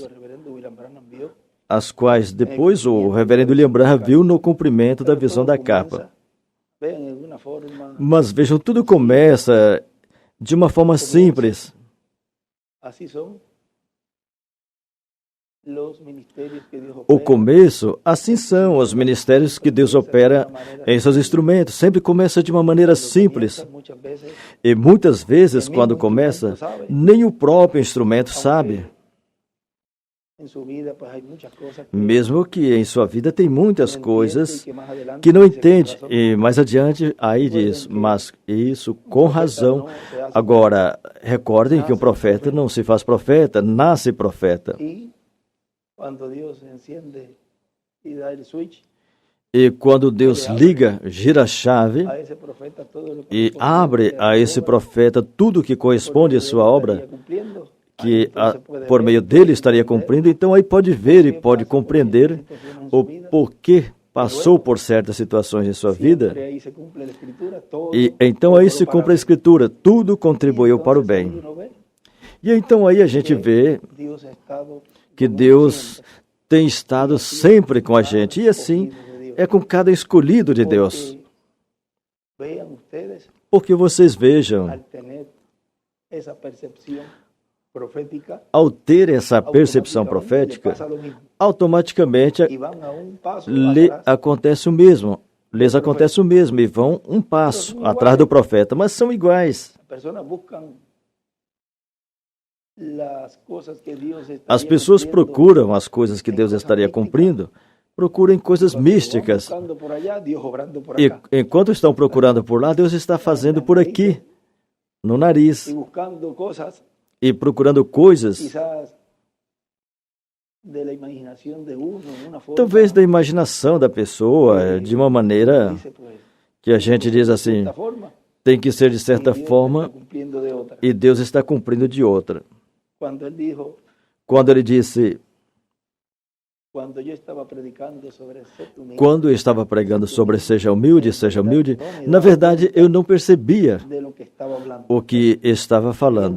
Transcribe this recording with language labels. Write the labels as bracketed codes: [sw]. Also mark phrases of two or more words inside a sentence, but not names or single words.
[es] el reverendo William Branham vio. [pt] as quais depois o reverendo William Branham viu no cumprimento da visão da capa. [es] Vean, de alguna forma, [pt] Mas vejam, tudo começa de uma forma simples. [es] así son los ministerios que Dios [pt] O [es] opera. [pt] começo, assim são os ministérios que Deus opera em seus instrumentos. Sempre começa de uma maneira simples. [es] Muchas veces, [pt] E muitas vezes, quando começa, nem o próprio instrumento sabe. [es] en su vida, pues hay muchas cosas que [pt] Mesmo que em sua vida tem muitas [es] no entiende [pt] coisas [es] y que más adelante [pt] que não [es] dice que [pt] entende. [es] razón [pt] E mais adiante, aí diz, mas isso com razão. Agora, recordem que um profeta não se faz profeta, nasce profeta. [es] y cuando Dios enciende y da el switch [pt] E quando Deus liga, gira a chave [es] a ese profeta todo lo que [pt] e abre a esse profeta tudo que corresponde à sua obra, que por meio dele estaria cumprindo, então aí pode ver e pode compreender o porquê passou por certas situações em sua vida, [es] ahí se cumple la escritura, todo [pt] e então aí se cumpre a Escritura, tudo contribuiu para o bem. [es] uno ve [pt] E então aí a gente vê [es] Dios ha estado [pt] que Deus tem estado sempre com a gente, e assim é com cada escolhido de Deus. [es] vean ustedes [pt] Porque vocês vejam, [es] al tener esa percepción profética, [pt] ao ter essa percepção profética, [es] pasa lo mismo [pt] automaticamente [es] y van a un paso [pt] lhes [es] atrás. [pt] acontece o mesmo, e vão um passo atrás do profeta, mas são iguais. [es] Las personas buscan las cosas que Dios estaría [pt] As pessoas [es] cumpliendo, [pt] procuram as coisas que Deus estaria cumprindo, procuram coisas [es] cuando van [pt] místicas, [es] buscando por allá, Dios obrando por [pt] e [es] acá. [pt] enquanto estão procurando por lá, Deus está fazendo por aqui, no nariz, [es] Y buscando cosas [pt] e procurando coisas, [es] quizás de la imaginación de uno, de una forma [pt] talvez da imaginação da pessoa, de uma maneira [es] dice, pues, [pt] que a gente diz assim, [es] de esta forma, [pt] tem que ser de certa [es] y Dios [pt] forma, [es] está cumpliendo de otra. [pt] e Deus está cumprindo de outra. [es] Cuando él dijo, [pt] Quando ele disse, Quando eu estava pregando sobre seja humilde, na verdade eu não percebia o que estava falando.